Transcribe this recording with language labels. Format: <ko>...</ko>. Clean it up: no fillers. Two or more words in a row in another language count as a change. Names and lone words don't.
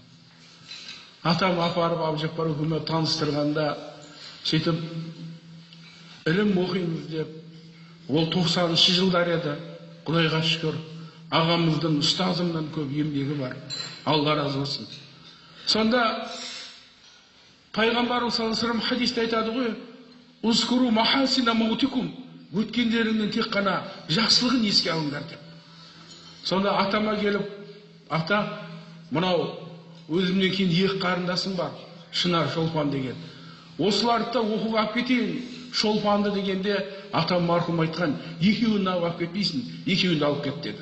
<kk>Атам апарып Абджаппар көкеме таныстырғанда, сөйтіп ілім оқимыз деп, ол 90-шы жылдар еді. Құдайға шүкір, ағамыздың, ұстазымнан көп еңбегі бар. Алла разы болсын. Сонда пайғамбарымыз</kk> <ar>صلى الله عليه وسلم</ar> <kk>хадисте айтады ғой:</kk> <ar>"اذكروا محاسن موتاكم",</ar> <kk>өткендеріңнің тек қана жақсылығын еске алыңдар деп. Сонда атама келіп, ата, мынау өзімнен кейін екі қарындасым бар, Шынар, Шолпан деген. Осыларды да оқуға алып кетейін. Шолпанды дегенде атам марқұм айтқан, екеуін алып кетпейсің, екеуін алып кет деді.</kk>